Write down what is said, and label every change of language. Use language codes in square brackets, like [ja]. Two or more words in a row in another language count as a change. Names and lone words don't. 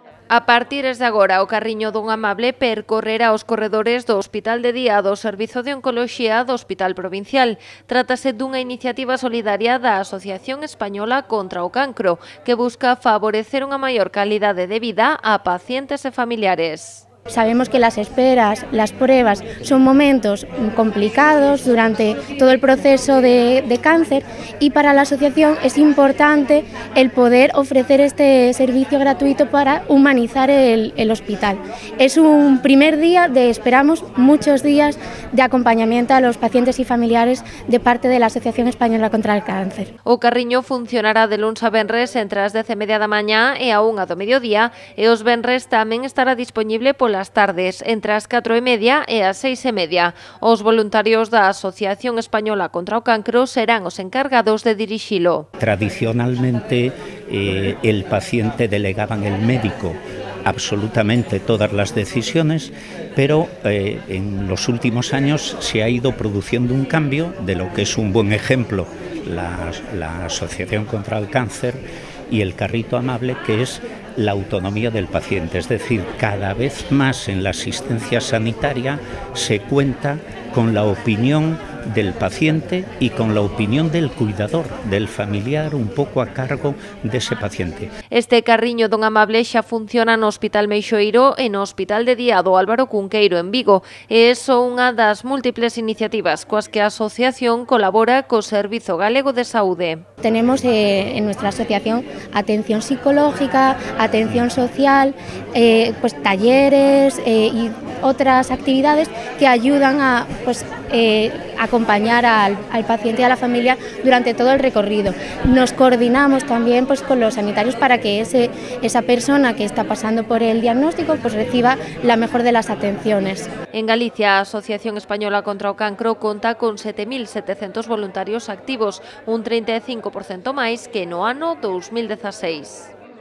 [gl] A partir de agora, o carriño dun amable percorrerá os corredores do Hospital de Día do Servizo de Oncoloxía do Hospital Provincial. Trátase dunha iniciativa solidaria da Asociación Española contra o Cancro, que busca favorecer unha maior calidade de vida a pacientes e familiares. [es] Sabemos que las esperas, las pruebas, son momentos complicados durante todo el proceso de cáncer y para la asociación es importante el poder ofrecer este servicio gratuito para humanizar el hospital. Es un primer día de, esperamos, muchos días de acompañamiento a los pacientes y familiares de parte de la Asociación Española contra el Cáncer. [gl] O carriño funcionará de luns a venres entre as 10:30 da mañá e a 1 do mediodía e os venres tamén estará disponible polas tardes entre as 4:30 e as 6:30. Os voluntarios da Asociación Española contra o Cancro serán os encargados de dirixilo. [es] Tradicionalmente el paciente delegaba en el médico absolutamente todas las decisiones, pero en los últimos años se ha ido produciendo un cambio de lo que es un buen ejemplo la Asociación contra el Cáncer y el carrito amable, que es la autonomía del paciente. Es decir, cada vez más en la asistencia sanitaria se cuenta con la opinión del paciente y con la opinión del cuidador, del familiar [gl] un pouco a cargo dese paciente. Este carriño dun amable xa funciona no Hospital Meixoeiro e no Hospital de Día do Álvaro Cunqueiro en Vigo e é só unha das múltiples iniciativas coas que a asociación colabora co Servizo Galego de Saúde. [es] Tenemos en nuestra asociación atención psicológica, atención social, pues talleres y otras actividades que ayudan a acompañar al paciente y a la familia durante todo el recorrido. Nos coordinamos también pues con los sanitarios para que esa persona que está pasando por el diagnóstico pues reciba la mejor de las atenciones. [gl] En Galicia, a Asociación Española contra o Cancro conta con 7.700 voluntarios activos, un 35% máis que no ano 2016.